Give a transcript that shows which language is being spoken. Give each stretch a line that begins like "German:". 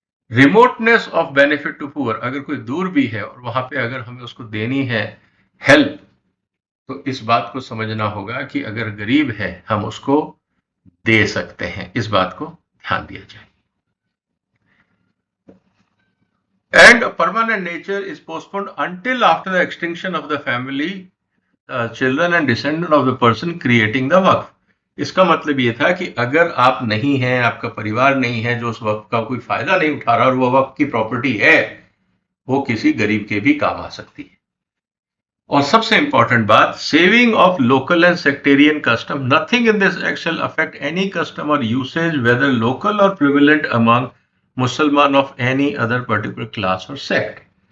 English: remoteness of benefit to poor,
Hindi: अगर कोई दूर भी है और वहां पे अगर हमें उसको देनी है हेल्प, तो इस बात को समझना होगा कि अगर गरीब है हम उसको दे सकते हैं, इस बात को ध्यान दिया जाए।
English: And a permanent nature is postponed until after the extinction of the family, children and descendant of the person creating the waqf.
Hindi: इसका मतलब ये था कि अगर आप नहीं हैं, आपका परिवार नहीं है जो उस वक्फ का कोई फायदा नहीं उठा रहा और वो वक्फ की प्रॉपर्टी है, वो किसी गरीब के भी काम आ सकती है। और सबसे इंपॉर्टेंट बात,
English: Saving of local and sectarian custom, nothing in this act shall affect any custom or usage whether local or prevalent among Musalman of any other particular class or sect.